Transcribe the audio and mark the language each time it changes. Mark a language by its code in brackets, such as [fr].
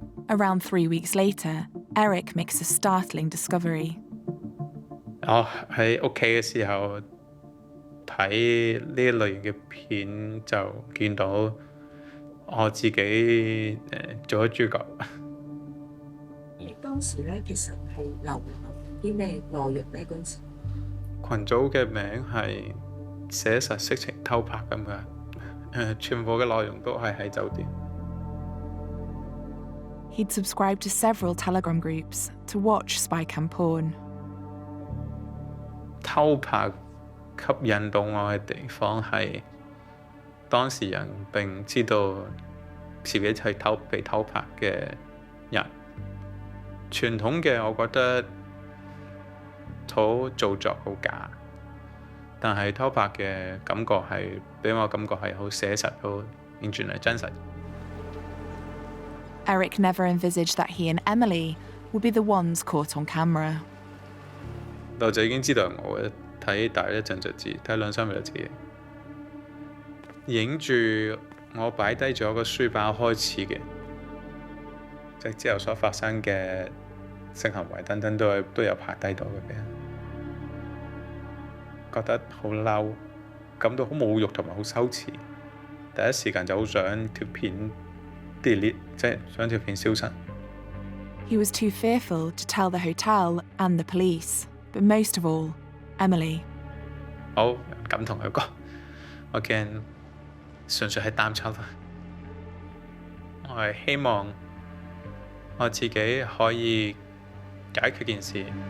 [en] Around 3 weeks later, Eric makes a startling discovery. [yue] 我喺屋企嘅時候睇呢一類型嘅片，就見到我自己做咗豬腳。你當時咧其實係流啲咩內容咧？嗰陣時群組嘅名係寫實色情偷拍咁嘅，全部嘅內容都係喺酒店。 [en] He'd subscribed to several Telegram groups to watch spy cam porn. [yue] 偷拍吸引到我嘅地方係當事人並知道自己係被偷拍嘅人。傳統嘅我覺得好做作好假，但係偷拍嘅感覺係俾我感覺係好寫實，好完全係真實。 [en] Eric never envisaged that he and Emily would be the ones caught on camera. [yue] 我就已經知道我睇大一陣就知，睇2-3日就知。影住我擺低咗個書包開始嘅，即係之後所發生嘅性行為等等都有拍低到嘅，覺得好嬲，感到好侮辱同埋好羞恥。第一時間就好想條片 delete， 即係想條片消失。 [en] He was too fearful to tell the hotel and the police, but most of all, Emily. [yue] 我唔敢同佢講，我驚純粹係擔憂。我係希望我自己可以解決件事。